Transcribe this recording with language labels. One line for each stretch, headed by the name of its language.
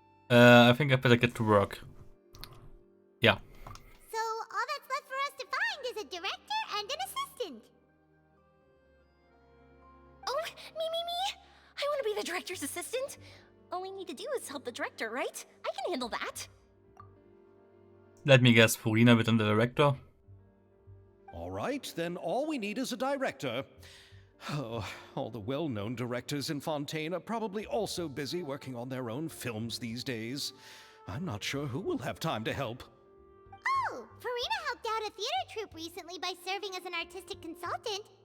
English: I think I better get to work.
German: Ja.
English: So all that's left for us to find is a director and an assistant. Oh, me! I want to be the director's assistant. All we need to do is help the director, right? I can handle that. Let me guess,
German: Furina wird dann der Director.
English: All right, then all we need is a director. Oh, all the well-known directors in Fontaine are probably also busy working on their own films these days. I'm not sure who will have time to help. Oh, Farina helped out a theater troupe recently by serving as an artistic consultant.